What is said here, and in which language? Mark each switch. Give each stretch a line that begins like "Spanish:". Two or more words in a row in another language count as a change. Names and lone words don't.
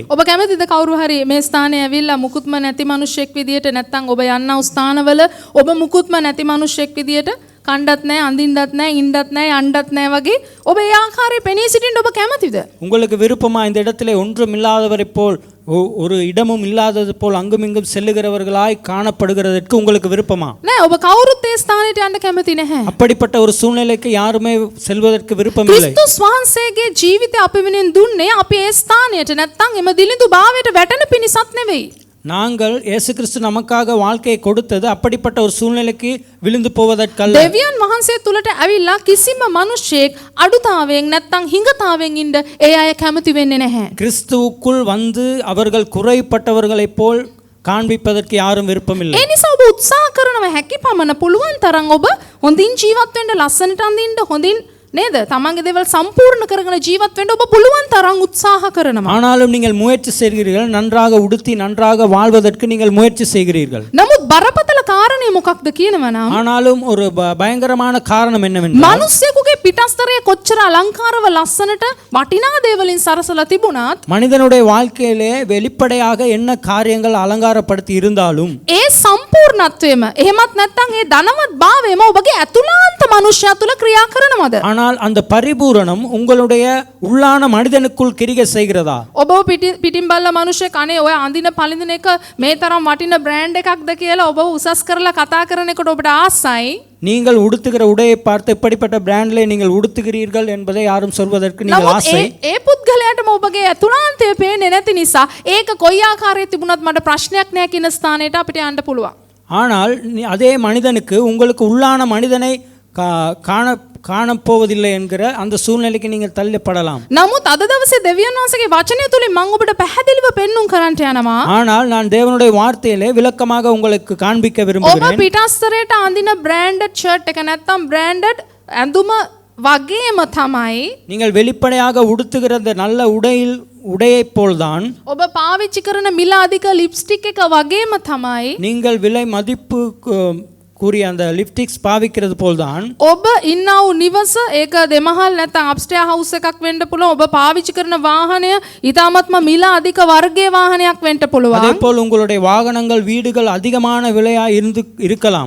Sinhala: ඔබ කැමතිද කවුරු හරි මේ ස්ථානයේ ඇවිල්ලා මුකුත්ම නැති මිනිහෙක් විදියට නැත්නම් ඔබ යන්නව ස්ථානවල ඔබ මුකුත්ම නැති මිනිහෙක් විදියට කණ්ඩත් නැහැ අඳින්නත් නැහැ ඉන්නත් නැහැ යන්නත් නැහැ වගේ ඔබ ඒ ආකාරයේ පෙනී සිටින්න ඔබ කැමතිද?
Tamil: உங்களுக்கு விருப்பமா இந்த இடத்திலே ஒன்றும் இல்லாதவரைப் போல் ஒரு இடமும் இல்லாதது போல் அங்குமிங்கும் செல்லுகிறவர்களாய் காணப்படுகிறதற்கு உங்களுக்கு விருப்பமா?
Sinhala: නෑ ඔබ කවුරුත් ඒ ස්ථානෙට යන්න කැමති නැහැ.
Tamil: அப்படிப்பட்ட ஒரு சூழ்நிலைக்கு யாருமே செல்வதற்கு விருப்பம் இல்லை.
Sinhala: ක්‍රිස්තුස් වහන්සේගේ ජීවිතය අපි වෙනින් දුන්නේ අපි ඒ ස්ථානයට නැත්නම් එම දිලිඳු භාවයට වැටෙන පිණිසත් නෙවෙයි.
Tamil: நாங்கள் இயேசு கிறிஸ்து நமக்காக வாழ்க்கையை கொடுத்தது அப்படிப்பட்ட ஒரு சூழ்நிலைக்கு விழுந்து போவதற்கல்ல.
Sinhala: දෙවියන් වහන්සේ තුලට ඇවිල්ලා කිසිම මිනිහෙක් අඩුතාවයෙන් නැත්නම් හිඟතාවයෙන් ඉන්න ඒ අය කැමති වෙන්නේ නැහැ.
Tamil: கிறிஸ்துவுக்குள் வந்து அவர்கள் குறைப்பட்டவர்களைப் போல் காண்பிப்பதற்கு யாரும் விருப்பமில்லை.
Sinhala: ඒ නිසා ඔබ උත්සාහ කරනවා හැකි පමණ පුළුවන් තරම් ඔබ හොඳින් ජීවත් වෙන්න ලස්සනට අඳින්න හොඳින් නේද? තමන්ගේ දේවල් සම්පූර්ණ කරගෙන ජීවත් වෙන්න ඔබ පුළුවන් තරම් උත්සාහ කරනවා.
Tamil: ஆனாலும் நீங்கள் முயற்சி செய்கிறீர்கள், நன்றாக உடுத்தி நன்றாக வாழ்வதற்கு நீங்கள் முயற்சி செய்கிறீர்கள்.
Sinhala: නමුත් බරපතල කාරණේ මොකක්ද කියනවා නම්
Tamil: ஆனாலும் ஒரு பயங்கரமான காரணம் என்னவென்றால்
Sinhala: මිනිස්සෙකුගේ පිටස්තරය කොච්චර අලංකාරව ලස්සනට වටිනා දේවලින් සරසලා තිබුණත්
Tamil: மனிதனுடைய வாழ்க்கையிலே வெளிப்படையாக என்ன காரியங்கள் அலங்காரப்படுத்தி இருந்தாலும்
Sinhala: ඒ සම්පූර්ණත්වයම එහෙමත් නැත්නම් ඒ ධනවත් භාවයම ඔබගේ ඇතුළාන්ත මනුෂ්‍යයා තුල ක්‍රියා කරනවද?
Tamil: ஆனால் அந்த பரிபூரணம் உங்களுடைய உள்ளான மனிதனுக்குள் கிரியை செய்கிறதா?
Sinhala: ඔබ පිටින් බලලා මිනිස්සෙක් අනේ ඔය අඳින පළඳින එක මේ තරම් වටින බ්‍රෑන්ඩ් එකක්ද කියලා ඔබ උසස් කරලා කතා කරන එකට ඔබට ආසයි.
Tamil: நீங்கள் உடுத்துகிற உடையை பார்த்து இப்படிப்பட்ட பிராண்ட்ல நீங்கள் உடுத்துகிறீர்கள் என்பதை யாரும் சொல்வதற்கு நீங்கள் ஆசை.
Sinhala: ඒ පුද්ගලයාටම ඔබගේ ඇතුළාන්තය පේන්නේ නැති නිසා ඒක කොයි ආකාරයේ තිබුණත් මට ප්‍රශ්නයක් නැහැ කියන ස්ථානයට අපිට යන්න පුළුවන්.
Tamil: ஆனால் அதே மனிதனுக்கு உங்களுக்கு உள்ளான மனிதனை காணப்போவதில்லை என்கிற அந்த சூழ்நிலைக்கு நீங்கள் தள்ளப்படலாம்.
Sinhala: නමුත් අද දවසේ දෙවියන් වහන්සේගේ වචනය තුලින් මම ඔබට පැහැදිලිව පෙන්눔 කරන්නට යනවා.
Tamil: ஆனால் நான் தேவனுடைய வார்த்தையிலே விளக்கமாக உங்களுக்கு காண்பிக்க
Sinhala: ඔබ
Tamil: விரும்புகிறேன்.
Sinhala: පිටස්තරයට අඳින
English: branded shirt
Sinhala: එක නැත්නම් බ්‍රෑන්ඩඩ් ඇඳුම වගේම තමයි
Tamil: நீங்கள் வெளிப்படையாக உடுத்துகிற அந்த நல்ல உடையைப் போல்தான்
Sinhala: ඔබ පාවිච්චි කරන මිල අධික ලිප්ස්ටික් එක වගේම තමයි
Tamil: நீங்கள் விலை மதிப்பு கூறிய அந்த லிப்டிக்ஸ் பாவிக்கிறது போல்தான்
Sinhala: ඔබ ඉන්නා වූ නිවස ඒක දෙමහල් නැත්නම්
English: upstair house
Sinhala: එකක් වෙන්න පුළුවන්. ඔබ පාවිච්චි කරන වාහනය ඊටාත්ම මිල අධික වර්ගයේ වාහනයක් වෙන්න පුළුවන්.
Tamil: அதேபோல் உங்களுடைய வாகனங்கள் வீடுகள் அதிகமான விலையா இருக்கலாம்.